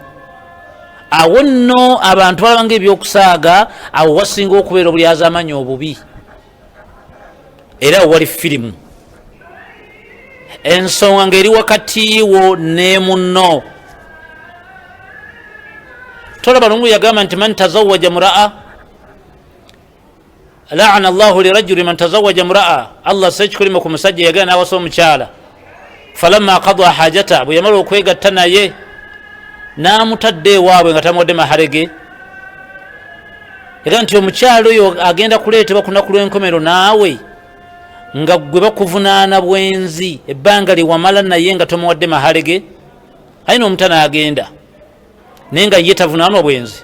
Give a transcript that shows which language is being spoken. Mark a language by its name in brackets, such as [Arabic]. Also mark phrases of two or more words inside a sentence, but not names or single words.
[Ganda] Awo nno abantu balabanga ebyokusaaga, awo wasinga okubeera obulyaza amanya obubi, era wali firimu. Ensonga ng'eri wakati wo ne munno. Tolaba Lungu yagamba nti [Arabic] من تزوج امرأة لعن الله لرجل من تزوج امرأة. [Ganda] Allah sekikolimu ku musajja yagenda n'awasa omukyala, [Arabic] فلما قضى حاجة, [Ganda] bwe yamala okwegatta naye n'amutadde ewaabwe nga tamuwadde maharege, era nti omukyala oyo agenda kuleetebwa ku lunaku lw'enkomero naawe nga gwe bakuvunaana bwenzi ebbanga liwamala naye nga tomuwadde mahalege ayina omutana agenda naye nga ye tavunaanwa bwenzi.